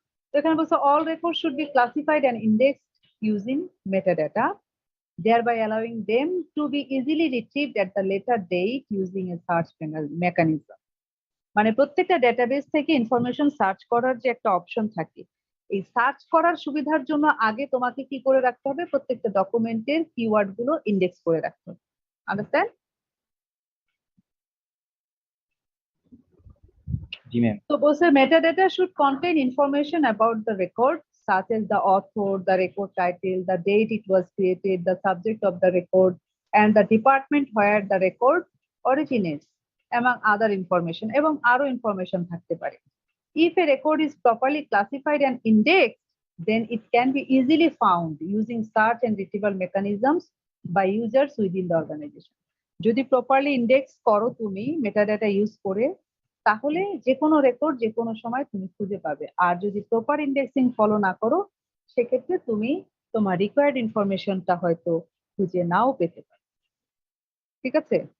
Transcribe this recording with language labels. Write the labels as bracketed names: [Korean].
[Bangla] তো এখানে বলছে [English] All record should be classified and indexed using metadata, thereby allowing them to be easily retrieved at the later date using a search mechanism. [Bangla] মানে প্রত্যেকটা database থেকে information search করার যে একটা অপশন থাকে, এই সার্চ করার সুবিধার জন্য আগে তোমাকে কি করে রাখতে হবে, প্রত্যেকটা ডকুমেন্টের কিওয়ার্ড গুলো ইন্ডেক্স করে রাখতে হবে। [English] Understand? [Bangla] জি ম্যাম। [English] So বলছে metadata should contain information about the record such as the author, the record title, the date it was created, the subject of the record, and the department where the record originates, among other information, [Bangla] এবং আরো information থাকতে পারে। [English] If a record is properly classified and indexed, then it can be easily found using search and retrieval mechanisms by users within the organization. [Bangla] যদি properly index করো তুমি metadata use করে, তাহলে যে কোনো রেকর্ড যে কোনো সময় তুমি খুঁজে পাবে। আর যদি প্রপার ইন্ডেক্সিং ফলো না করো সেক্ষেত্রে তুমি তোমার রিকোয়ার্ড ইনফরমেশনটা হয়তো খুঁজে নাও পেতে পারো। ঠিক আছে?